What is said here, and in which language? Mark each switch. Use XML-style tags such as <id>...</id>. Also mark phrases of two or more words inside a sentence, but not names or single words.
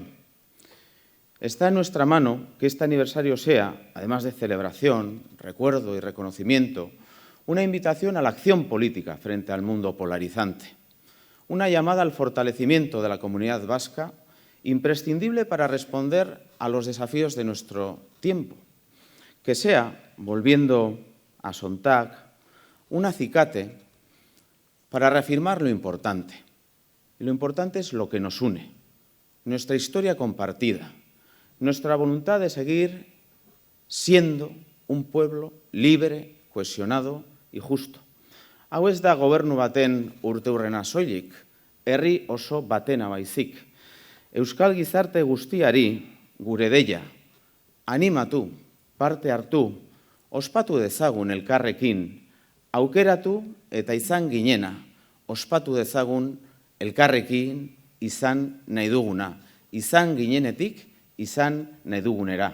<es>Está en nuestra mano que este aniversario sea, además de celebración, recuerdo y reconocimiento, una invitación a la acción política frente al mundo polarizante, una llamada al fortalecimiento de la comunidad vasca, imprescindible para responder a los desafíos de nuestro tiempo, que sea, volviendo a Sontag, un acicate para reafirmar lo importante. Y lo importante es lo que nos une, nuestra historia compartida, nuestra voluntad de seguir siendo un pueblo libre, cohesionado y justo.</es> <eu>Hau ez da gobernu baten urteurrena soilik, herri oso batena baizik. Euskal gizarte guztiari gure deia, animatu, parte hartu, ospatu dezagun elkarrekin, aukeratu eta izan ginena, ospatu dezagun elkarrekin izan nahi duguna, izan ginenetik izan nahi dugunera.</eu>